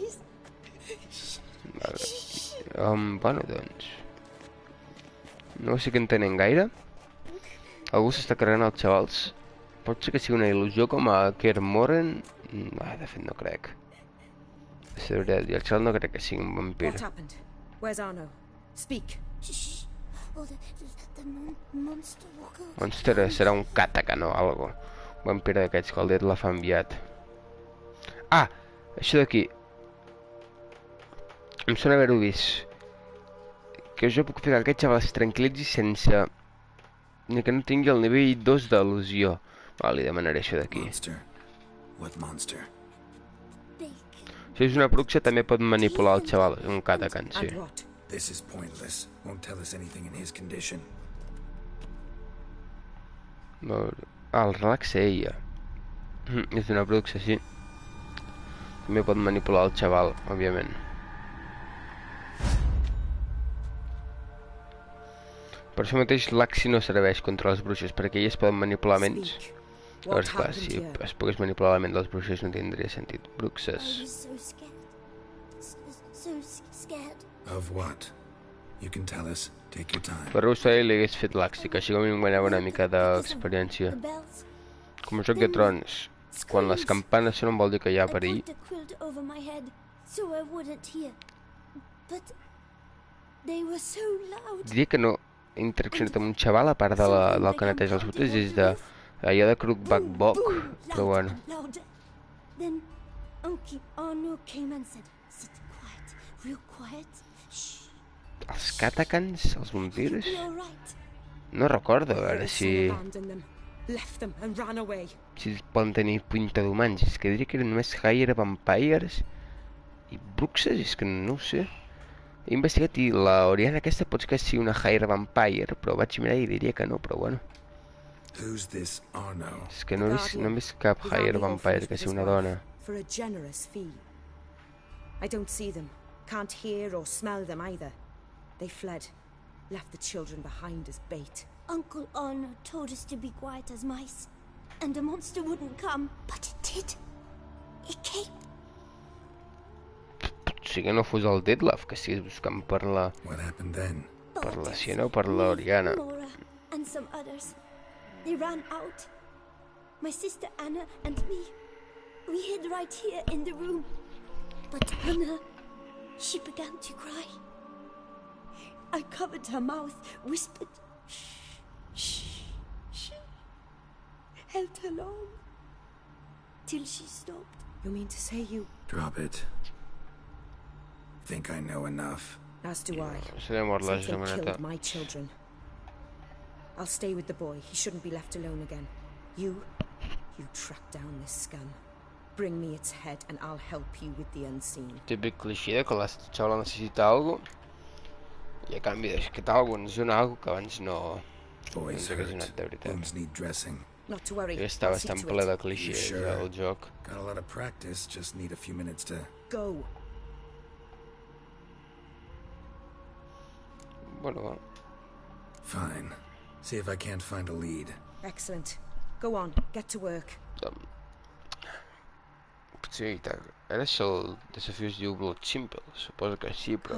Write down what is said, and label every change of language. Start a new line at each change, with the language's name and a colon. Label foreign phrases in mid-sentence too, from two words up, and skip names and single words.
Catalan: Bueno, doncs... No sé què en tenen gaire. Algú s'està carregant els xavals. Pot ser que sigui una il·lusió com a Kermoren. De fet no crec. És veritat, i el xaval no crec que sigui un vampir.
English: What happened? Where's Arno? Speak. Shh. Oh, the monster walker.
Catalan: Monster serà un Katakan o algo. Un vampir d'aquests que el det la fa enviat. Ah! Això d'aquí. Em sona haver-ho vist. Que jo puc fer que aquest xaval es tranquil·litzi sense... ni que no tingui el nivell 2 d'il·lusió. Li demanaré això d'aquí.
English: Monster. What monster?
Catalan: Si és una bruxa també pot manipular el xaval. Un Katakan, sí.
English: And what? This is pointless. Won't tell us anything in his condition.
Catalan: El relaxa ella. És una bruxa, sí. També pot manipular el xaval, òbviament. Per això mateix l'Axi no serveix contra les bruixes, perquè elles poden manipular ments.
English: Speak.
Catalan: Llavors,
English: What
Catalan: clar,
English: happened
Catalan: si
English: here?
Catalan: es pogués manipular la ment dels bruixes no tindria sentit.
English: I
Catalan: Bruxes.
English: was so scared. So scared. Of what? You can tell us. Take your time.
Catalan: Per Russo li hagués fet l'Axi, que així com em guanyava una mica d'experiència.
English: The bells.
Catalan: Com a Joc de Trons, quan les campanes sonen vol dir que hi ha
English: I
Catalan: perill.
English: pulled the quilt over my head so I wouldn't hear. But they were so loud.
Catalan: Diria que no he interaccionat amb un xaval a part del que neteja els botes des de allò de Crookback Bog, però bueno.
English: Louder. Then Uncle Arno came and said, "Sit quiet, real quiet. Shh.
Catalan: Els Katakans, els vampirs?
English: You'll be all right."
Catalan: No recordo, a veure
English: Those
Catalan: si...
English: abandoned them, left them and ran away.
Catalan: si poden tenir pinta d'humans. És que diria que eren només Hire Vampires i bruxes, és que no ho sé. He investigat i la Oriana aquesta pot que sigui una Hire Vampire, però vaig mirar i diria que no, però bueno.
English: Who's this Arno?
Catalan: És que no he vist cap
English: He
Catalan: Hire
English: ran the
Catalan: Vampire
English: orphanage
Catalan: que
English: with
Catalan: sigui
English: his
Catalan: una
English: wife
Catalan: dona.
English: For a generous fee. I don't see them, can't hear or smell them either. They fled, left the children behind as bait. Uncle Arno told us to be quiet as mice, and the monster wouldn't come, but it did. It came.
Catalan: Potser que no fos el Detlef, que estigués buscant per la
English: What happened then?
Catalan: Siena o per l'Oriana.
English: Nora and some others. They ran out. My sister Anna and me. We hid right here in the room. But Anna, she began to cry. I covered her mouth, whispered, "Shh, shh, shh." Held her long. Till she stopped. You mean to say you... Drop it. Think I know enough. As do I.
Catalan: Se li ha mort la
English: Since they
Catalan: gemaneta.
English: killed my children. I'll stay with the boy. He shouldn't be left alone again. You track down this scum. Bring me its head and I'll help you with the unseen.
Catalan: Típic cliché de que la xavala necessita algo i a canvi d'aquest algo ens dona algo que abans no
English: Boy's
Catalan: ens hagués
English: hurt.
Catalan: donat de veritat.
English: Wounds need dressing. Not to worry.
Catalan: I està
English: I'll see
Catalan: bastant
English: to
Catalan: ple
English: it.
Catalan: de clichés
English: Sure.
Catalan: el joc.
English: Got a lot of practice, just need a few minutes to... Go.
Catalan: Bueno, va.
English: Fine. See if I can't find a lead. Excellent. Go on. Get to work.
Catalan: Potser ara el desafiu es diu Blood Simple, suposo que sí, però